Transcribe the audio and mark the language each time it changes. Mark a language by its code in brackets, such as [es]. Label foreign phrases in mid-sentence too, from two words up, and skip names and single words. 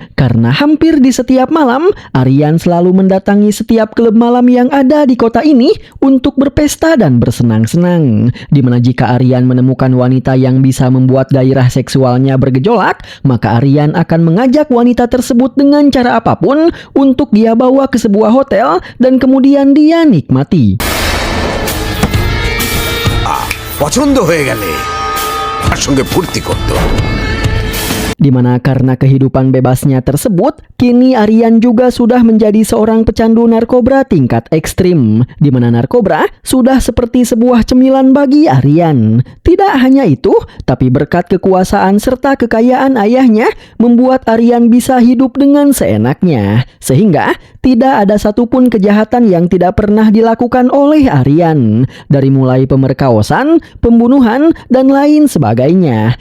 [id] Karena hampir di setiap malam, Aryan selalu mendatangi setiap klub malam yang ada di kota ini untuk berpesta dan bersenang-senang. Di mana jika Aryan menemukan wanita yang bisa membuat gairah seksualnya bergejolak, maka Aryan akan mengajak wanita tersebut dengan cara apapun untuk dia bawa ke sebuah hotel dan kemudian dia nikmati. [bn] পছন্দ হয়ে গেলে তার সঙ্গে ফুর্তি করতে হবে। [id] Di mana karena kehidupan bebasnya tersebut, kini Aryan juga sudah menjadi seorang pecandu narkoba tingkat ekstrim, di mana narkoba sudah seperti sebuah cemilan bagi Aryan. Tidak hanya itu, tapi berkat kekuasaan serta kekayaan ayahnya, membuat Aryan bisa hidup dengan seenaknya, sehingga tidak ada satupun kejahatan yang tidak pernah dilakukan oleh Aryan, dari mulai pemerkosaan, pembunuhan, dan lain sebagainya.